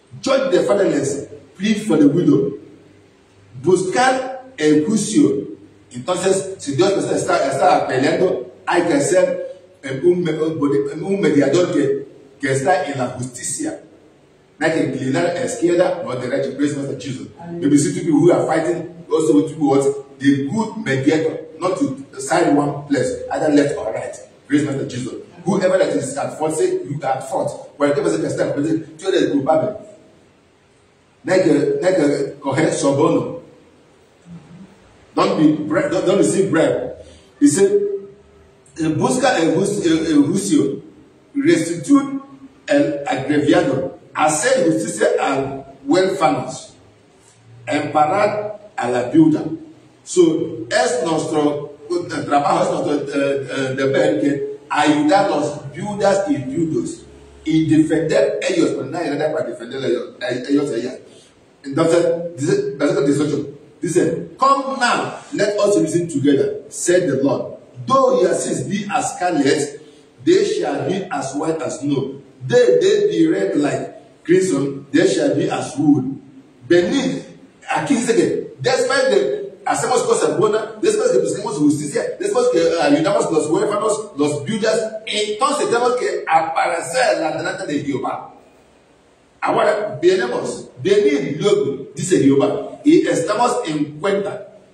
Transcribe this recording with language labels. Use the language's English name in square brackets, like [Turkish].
[English] Judge the fatherless. Plead for the widow. [Spanish] Buscar el juicio. Entonces, si Dios está peleando, hay que ser un mediador que está en la justicia. No hay que inclinar a la izquierda o a la derecha. [English] Praise God for Jesus. Maybe see people who are fighting also with the good mediator, not to side one place, either left or right. Praise God for Jesus. Whoever that is at fault, say you are at fault. Whatever person can stand, you are culpable. [Spanish] No hay que coger soborno. [English] Don't receive bread. He said, [Spanish] busca el juicio, restituir el agraviado, hacer justicia al huérfanos, emparar a la viuda. So, es nuestro trabajo, es nuestro deber que ayudar a los viudas y viudos y defender ellos, pero nadie nada para defender ellos allá. Entonces, versículo 18. [English] Dice, come now, let us reason together, said the Lord. Though your sins be as scarlet, they shall be as white as snow. They be red like crimson, they shall be as wool. [Spanish] Beneath, aquí dice que, después de hacemos cosas buenas, después que busquemos justicia, después que ayudamos a los huérfanos, los viudas, entonces tenemos que aparecer delante de Jehová. Ahora, venid luego, dice Jehová, y estamos en cuenta.